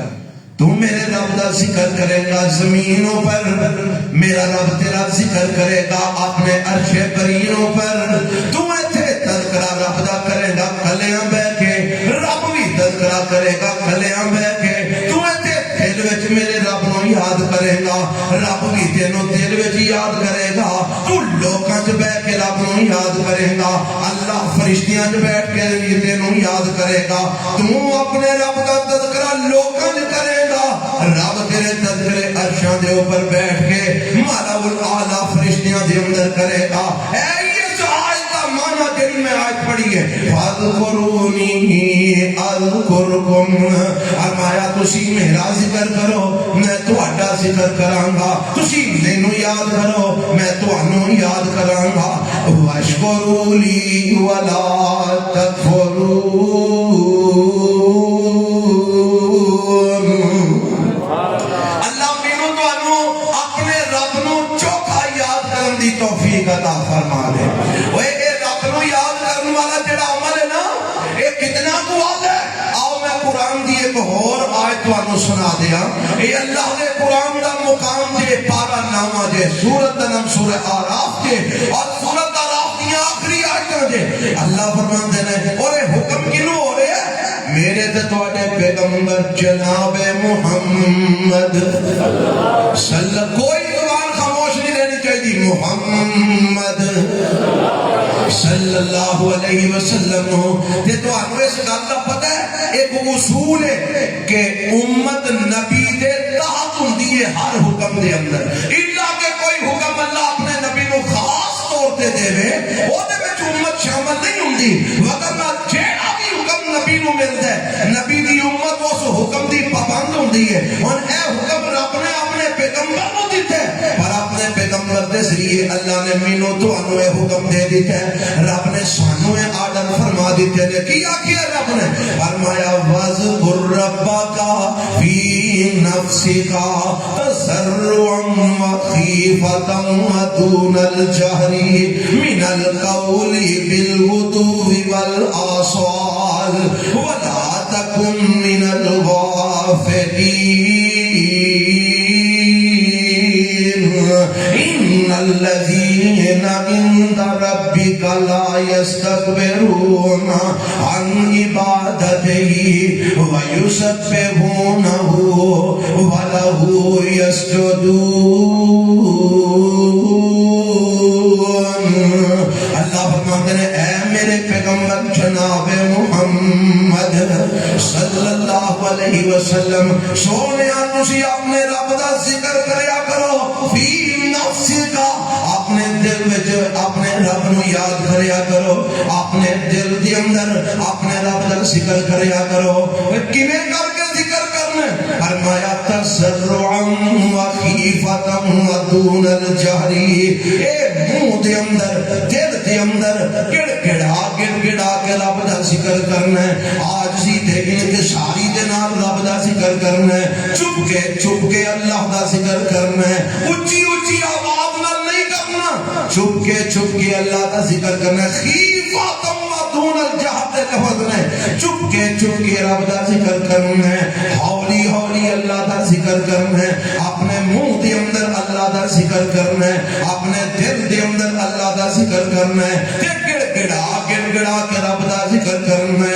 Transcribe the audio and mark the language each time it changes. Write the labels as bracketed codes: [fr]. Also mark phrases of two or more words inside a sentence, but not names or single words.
[pa] تو میرے رب دا ذکر کرے گا زمینوں پر, میرا رب تیرا ذکر کرے گا اپنے عرش برینوں پر. تو ایتھے تذکرہ رب دا کرے گا کلیاں بہ کے, رب بھی تذکرہ کرے گا کلیاں بہ کے. تو ایتھے دل وچ میرے رب نو یاد کرے گا, رب بھی تینوں دل وچ یاد کرے گا. تو لوکاں چ بیٹھ کے رب نو یاد کرے گا, اللہ فرشتیاں چ بیٹھ کے تینوں یاد کرے گا. تو اپنے رب دا تذکرہ لوکاں چ کرے گا, رب تیرے تذکرے عرشاں دے اوپر بیٹھ کے [ar] مالا الاعلی [pa] فرشتیاں دے اندر کرے گا. اے یہ آیت کا معنی جڑی میں آیت پڑھی ہے [ar] فاذکرونی اذکرکم, [pa] فرمایا تسی میرا ذکر کرو میں تہاڈا ذکر کراں گا, تسی مینوں یاد کرو میں تانوں یاد کراں گا. [ar] واشکروا لی ولا تکفرون, [pa] توفیق عطا فرما دے. اوے اے رب نو یاد کرنے والا جڑا عمل ہے نا, اے کتنا قوت ہے. آؤ میں قرآن دی ایک اور آیت تانوں سنا دیاں. اے اللہ دے قرآن دا مقام جے پارا نامہ جے سورۃ نام سورہ آراف جے, اور سورۃ آراف دی آخری آیتاں جے. اللہ فرماندے نے اور اے حکم کینوں ہو رہا ہے, میرے تے تواڈے پیغمبر جناب محمد کوئی زبان خاموش نہیں رہنی چاہیے، محمد [ar] صلی اللہ علیہ وسلم [pa] تے تو انو اس گل دا پتہ ہے ایک اصول ہے کہ امت نبی دے تحت ہوندی ہے ہر حکم دے اندر، الا کہ کوئی حکم اللہ اپنے نبی نو خاص طور تے دے او دے وچ امت شامل نہیں ہوندی، وگرنہ جیڑا بھی حکم نبی نو ملدا ہے نبی دی امت اس حکم دی پابند ہوندی ہے۔ ہن اے حکم رب نے اپنے پیغمبر نو دتا ہے، پر اپنے پیغمبر دے ذریعے اللہ نے مینوں تانوں اے حکم دے دتا ہے، رب نے سانوں اے آرڈر فرما دیتے ہیں۔ کی آخیا رب نے فرمایا [ar] وَاذْكُرْ رَبَّكَ فِي نَفْسِكَ تَضَرُّعًا وَخِيفَةً وَدُونَ الْجَهْرِ مِنَ الْقَوْلِ بِالْغُدُوِّ وَالْآصَالِ وَلَا تَكُن مِّنَ الْغَافِلِينَ إِنَّ الَّذِينَ عِندَ رَبِّكَ لَا يَسْتَكْبِرُونَ عَنْ عِبَادَتِهِ وَيُسَبِّحُونَهُ وَلَهُ يَسْجُدُونَ۔ [pa] اللہ فرماتے ہیں اے میرے پیغمبر جناب محمد [ar] صلی اللہ علیہ وسلم [pa] سونیا تسی اپنے رب دا ذکر کریا کرو، [ar] فی نفسک [pa] اپنے دل وچ اپنے رب نو یاد کریا کرو، اپنے دل دے اندر اپنے رب دا ذکر کریا کرو۔ کیویں کر کے ذکر کرنا؟ [ar] فرمایا تضرعا وخیفۃ ودون الجہر، [pa] اے منہ دے اندر دل دے اندر گڑ گڑا کے رب دا ذکر کرنا ہے، عاجزی تے انکساری دے نال رب دا ذکر کرنا ہے، چپ کے اللہ دا ذکر کرنا ہے، اونچی آواز نال نہیں کرنا، چھپ کے اللہ دا ذکر کرنا ہے۔ [ar] خیفۃ ودون الجہر [pa] دے لفظ نے چپ کے رب دا ذکر کرنا ہے، ہولی اللہ دا ذکر کرنا ہے، اپنے منہ دے اندر اللہ دا ذکر کرنا ہے، اپنے دل دے اندر اللہ دا ذکر کرنا ہے، گڑ گڑا کے رب دا ذکر کرنا ہے۔